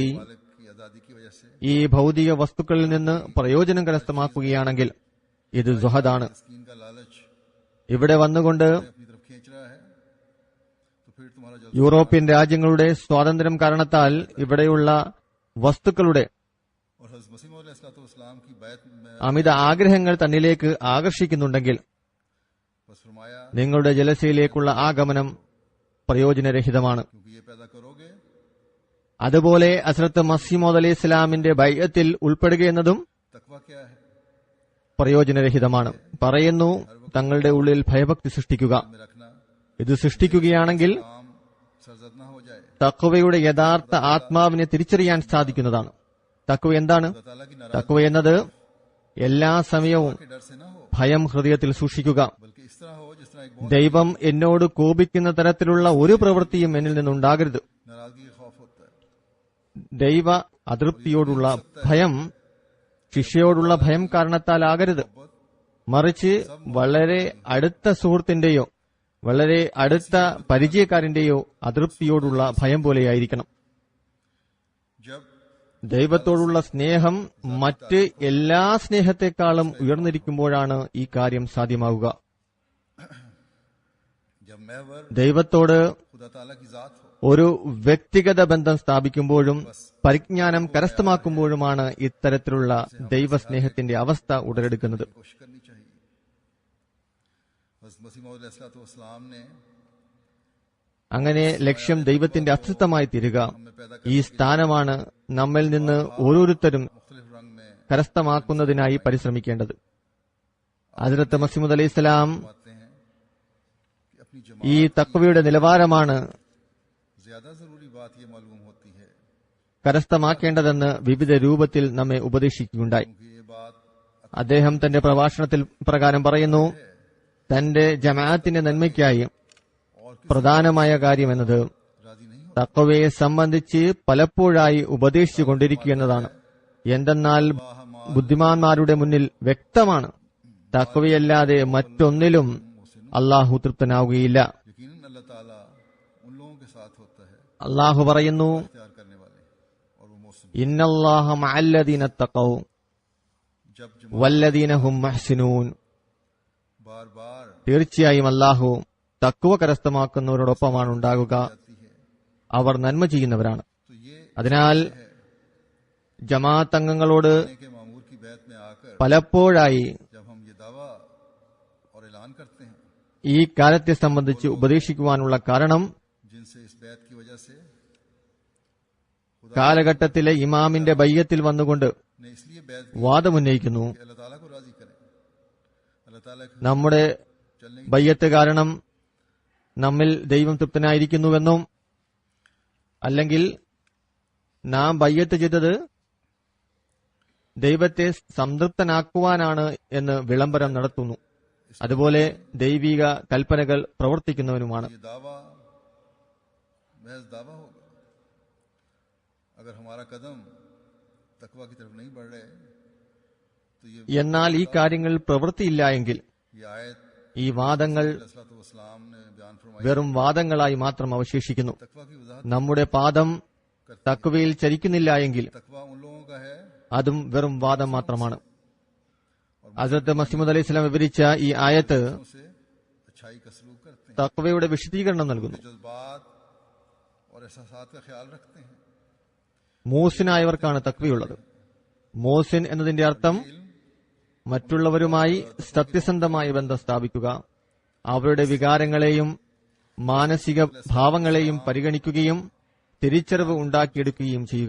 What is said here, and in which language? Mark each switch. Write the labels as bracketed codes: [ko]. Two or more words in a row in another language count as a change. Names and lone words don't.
[ur] مالک کی آزادی کی وجہ سے [ml] ഈ ഭൗതിക വസ്തുക്കളിൽ നിന്ന് പ്രയോജനം കരസ്ഥമാക്കുകയാണെങ്കിൽ ഇത് സുഹദാണ്. [ur] تسکین کا لالچ [ml] ഇവിടെ വന്നുകൊണ്ട് [ur] اپنی طرف کھینچ رہا ہے تو پھر تمہارا جو [ml] യൂറോപ്യൻ രാജ്യങ്ങളുടെ സ്വാതന്ത്ര്യം കാരണത്താൽ ഇവിടെയുള്ള വസ്തുക്കളുടെ [ur] اور حضرت مسیح موعود علیہ السلام کی بیعت میں [ml] അമിത ആഗ്രഹങ്ങൾ തന്നിലേക്ക് ആകർഷിക്കുന്നുണ്ടെങ്കിൽ [ur] بس فرمایا [ml] നിങ്ങളുടെ ജലസയിലേക്കുള്ള ആഗമനം പ്രയോജനരഹിതമാണ്. [ur] کیونکہ یہ پیدا کرو گے [ml] അതുപോലെ ഹസ്രത്ത് മസീഹ് മൗഊദ് അലൈഹി ഇസ്ലാമിന്റെ ബൈഅത്തിൽ ഉൾപ്പെടുക എന്നതും [ur] تقویٰ کیا ہے [ml] പ്രയോജനരഹിതമാണ്. പറയുന്നു, തങ്ങളുടെ ഉള്ളിൽ ഭയഭക്തി സൃഷ്ടിക്കുക. [ur] میں رکھنا [ml] ഇത് സൃഷ്ടിക്കുകയാണെങ്കിൽ [ur] کام سرزد نہ ہو جائے [ml] തഖ്വയുടെ യഥാർത്ഥ ആത്മാവിനെ തിരിച്ചറിയാൻ സാധിക്കുന്നതാണ്. തഖ്വ എന്താണ്? [ur] خدا تعالیٰ کی ناراضگی [ml] തഖ്വ എന്നത് എല്ലാ സമയവും [ur] کے ڈر سے نہ ہو [ml] ഭയം ഹൃദയത്തിൽ സൂക്ഷിക്കുക. [ur] بلکہ اس طرح ہو جس طرح ایک بہت [ml] ദൈവം എന്നോട് കോപിക്കുന്ന തരത്തിലുള്ള ഒരു പ്രവൃത്തിയും എന്നിൽ നിന്നുണ്ടാകരുത്. [ur] ناراضگی کا خوف ہوتا ہے [ml] ദൈവ അതൃപ്തിയോടുള്ള ഭയം ശിക്ഷയോടുള്ള ഭയം കാരണത്താൽ ആകരുത്. മറിച്ച് വളരെ അടുത്ത സുഹൃത്തിന്റെയോ വളരെ അടുത്ത പരിചയക്കാരന്റെയോ അതൃപ്തിയോടുള്ള ഭയം പോലെയായിരിക്കണം. [ur] जब [ml] ദൈവത്തോടുള്ള സ്നേഹം മറ്റ് എല്ലാ സ്നേഹത്തെക്കാളും ഉയർന്നിരിക്കുമ്പോഴാണ് ഈ കാര്യം സാധ്യമാവുക. [ur] جب محور [ml] ദൈവത്തോട് [ur] خدا تعالیٰ کی ذات ہو [ml] ഒരു വ്യക്തിഗത ബന്ധം സ്ഥാപിക്കുമ്പോഴും പരിജ്ഞാനം കരസ്ഥമാക്കുമ്പോഴുമാണ് ഇത്തരത്തിലുള്ള ദൈവസ്നേഹത്തിന്റെ അവസ്ഥ ഉടലെടുക്കുന്നത്. [ur] کوشش کرنی چاہیے حضرت مسیح موعود علیہ السلام نے [ml] അങ്ങനെ ലക്ഷ്യം ദൈവത്തിന്റെ അസ്തിത്വമായി തീരുക. ഈ സ്ഥാനമാണ് നമ്മിൽ നിന്ന് ഓരോരുത്തരും [ur] مختلف رنگ میں [ml] കരസ്ഥമാക്കുന്നതിനായി പരിശ്രമിക്കേണ്ടത്. ഹസ്രത്ത് മസീഹ് മൗഊദ് അലൈഹി ഇസ്ലാം [ur] پاتے ہیں کہ اپنی [ml] ഈ തഖ്വയുടെ നിലവാരമാണ് [ur] زیادہ ضروری بات یہ معلوم ہوتی ہے [ml] കരസ്ഥമാക്കേണ്ടതെന്ന് വിവിധ രൂപത്തിൽ നമ്മെ ഉപദേശിക്കുകയുണ്ടായി. [ur] کیونکہ یہ بات [ml] അദ്ദേഹം തന്റെ പ്രഭാഷണത്തിൽ പ്രകാരം പറയുന്നു, തന്റെ ജമാഅത്തിന്റെ നന്മയ്ക്കായി [ur] اور کسی [ml] പ്രധാനമായ കാര്യമെന്നത് [ur] راضی نہیں ہو [ml] തഖ്വയെ സംബന്ധിച്ച് പലപ്പോഴായി ഉപദേശിച്ചു കൊണ്ടിരിക്കുക എന്നതാണ്. എന്തെന്നാൽ ബുദ്ധിമാന്മാരുടെ മുന്നിൽ വ്യക്തമാണ്, തഖ്വയല്ലാതെ മറ്റൊന്നിലും അള്ളാഹു തൃപ്തനാവുകയില്ല. [ur] یقیناً اللہ تعالیٰ ان لوگوں کے ساتھ ہوتا ہے [ml] അള്ളാഹു പറയുന്നു, [ur] اختیار کرنے والے اور وہ موسم [ar] إن الله مع الذين اتقوا [ur] जब [ar] والذين هم محسنون. [ur] بار بار [ml] തീർച്ചയായും അള്ളാഹു തഖ്വ കരസ്ഥമാക്കുന്നവരോടൊപ്പമാണ് ഉണ്ടാകുക, [ur] آتی ہے [ml] അവർ നന്മ ചെയ്യുന്നവരാണ്. [ur] تو یہ [ml] അതിനാൽ ജമാഅത്ത് അംഗങ്ങളോട് [ur] کے مامور کی بیعت میں آکر [ml] പലപ്പോഴായി [ur] جب ہم یہ دعویٰ اور اعلان کرتے ہیں [ml] ഈ കാര്യത്തെ സംബന്ധിച്ച് ഉപദേശിക്കുവാനുള്ള കാരണം [ur] جن سے اس بیعت کی وجہ سے [ml] കാലഘട്ടത്തിലെ ഇമാമിന്റെ ബയ്യത്തിൽ വന്നുകൊണ്ട് [ur] نے اس لیے بیعت [ml] വാദമുന്നയിക്കുന്നു, [ur] کہ اللہ تعالیٰ کو راضی کریں، اللہ تعالیٰ کے [ml] നമ്മുടെ [ur] चलने [ml] ബയ്യത്ത് കാരണം നമ്മിൽ ദൈവം തൃപ്തനായിരിക്കുന്നുവെന്നും അല്ലെങ്കിൽ നാം ബയ്യത്ത് ചെയ്തത് ദൈവത്തെ സംതൃപ്തനാക്കുവാനാണ് എന്ന് വിളംബരം നടത്തുന്നു. അതുപോലെ ദൈവിക കൽപ്പനകൾ പ്രവർത്തിക്കുന്നവനുമാണ്. [ur] یہ دعویٰ محض دعویٰ ہوگا اگر ہمارا قدم تقویٰ کی طرف نہیں بڑھ رہے تو یہ [ml] എന്നാൽ ഈ കാര്യങ്ങൾ പ്രവൃത്തിയില്ല എങ്കിൽ [ur] आयत [ml] ഈ വാദങ്ങൾ [ur] اسلام نے بیان فرمائی [ml] വെറും വാദങ്ങളായി മാത്രം അവശേഷിക്കുന്നു. [ur] تقویٰ کی وضاحت [ml] നമ്മുടെ പാദം തക്വയിൽ ചരിക്കുന്നില്ല എങ്കിൽ [ur] تقویٰ ان لوگوں کا ہے [ml] അതും വെറും വാദം മാത്രമാണ്. ഹസ്രത്ത് മസീഹ് അലൈഹി സ്വലാം വിവരിച്ച ഈ ആയത്ത് [ur] ان سے اچھائی کا سلوک کرتے ہیں, [ml] തക്വയുടെ വിശദീകരണം നൽകുന്നു. [ur] جذبات اور احساسات کا خیال رکھتے ہیں, [ml] മൂസിനായവർക്കാണ് തക്വയുള്ളത്. മൂസിൻ എന്നതിന്റെ അർത്ഥം മറ്റുള്ളവരുമായി സത്യസന്ധമായ ബന്ധം സ്ഥാപിക്കുക, അവരുടെ വികാരങ്ങളെയും മാനസിക ഭാവങ്ങളെയും പരിഗണിക്കുകയും തിരിച്ചറിവ് ഉണ്ടാക്കിയെടുക്കുകയും ചെയ്യുക.